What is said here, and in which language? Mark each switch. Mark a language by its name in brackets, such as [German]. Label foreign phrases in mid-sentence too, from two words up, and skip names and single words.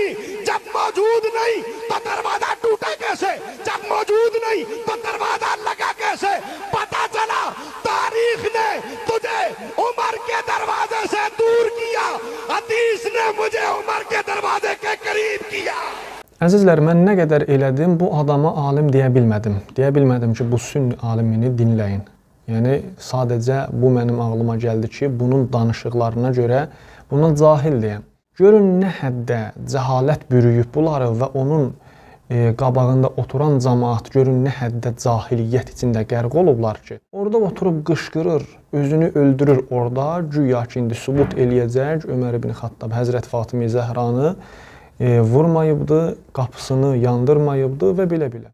[Hindi] जब मौजूद नहीं तो दरवाजा टूटा कैसे? जब मौजूद नहीं तो दरवाजा लगा कैसे? पता चला तारीख ने तुझे उमर के दरवाजे से दूर किया, हदीस ने मुझे उमर के दरवाजे के करीब किया। [Azerbaijani] Əzizlər, mən nə qədər elədim, bu adama alim deyə bilmədim. Deyə bilmədim ki, bu sünni alimini dinləyin. Yəni, sadəcə bu mənim ağlıma gəldi ki, bunun danışıqlarına görə buna cahil deyəm. Görün nə həddə cəhalət bürüyüb bunları və onun qabağında oturan cəmaat görün nə həddə cahiliyyət içində qərq olublar ki, orada oturub qışqırır, özünü öldürür orada, güya ki, indi sübut eləyəcək Ömər ibn Xattab Həzrət Fatimə Zəhranı vurmayıbdı, qapısını yandırmayıbdı və belə-belə.